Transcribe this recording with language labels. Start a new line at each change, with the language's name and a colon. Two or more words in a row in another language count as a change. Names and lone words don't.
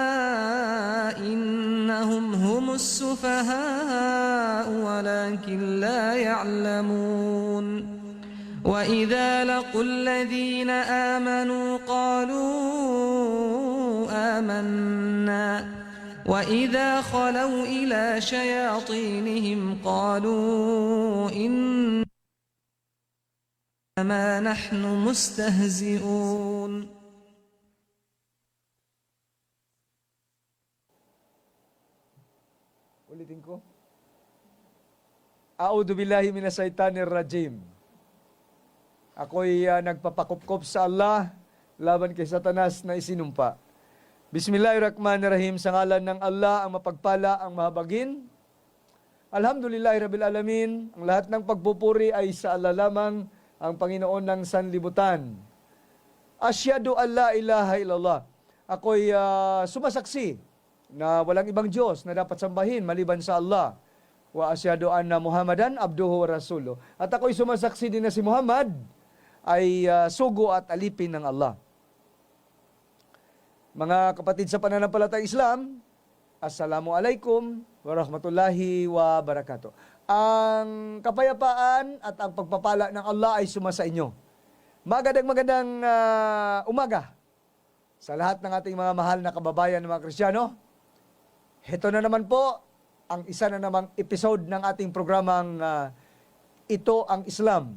Arabic: إنهم هم السفهاء ولكن لا يعلمون وإذا لقوا الذين آمنوا قالوا آمنا وإذا خلوا إلى شياطينهم قالوا إنما نحن مستهزئون.
Filipino: Ulitin ko.
Arabic: أعوذ بالله من الشيطان الرجيم.
Filipino: Ako'y nagpapakupkop sa Allah laban kay Satanas na isinumpa.
Arabic: بسم الله الرحمن الرحيم.
Filipino: Sa ngalan ng Allah, ang mapagpala, ang mahabagin.
Arabic: الحمد لله رب العالمين.
Filipino: Ang lahat ng pagpupuri ay sa Allah lamang, ang Panginoon ng sanlibutan.
Arabic: أشهد أن لا إله إلا الله.
Filipino: Ako'y sumasaksi na walang ibang Diyos na dapat sambahin maliban sa Allah.
Arabic: وأشهد أن محمدا عبده ورسوله.
Filipino: At ako'y sumasaksi din na si Muhammad ay sugo at alipin ng Allah. Mga kapatid sa pananampalatayang Islam,
Arabic: السلام عليكم ورحمة الله وبركاته.
Filipino: Ang kapayapaan at ang pagpapala ng Allah ay sumasa inyo. Magandang umaga sa lahat ng ating mga mahal na kababayan ng mga Kristiyano. Ito na naman po ang isa na namang episode ng ating programang Ito ang Islam.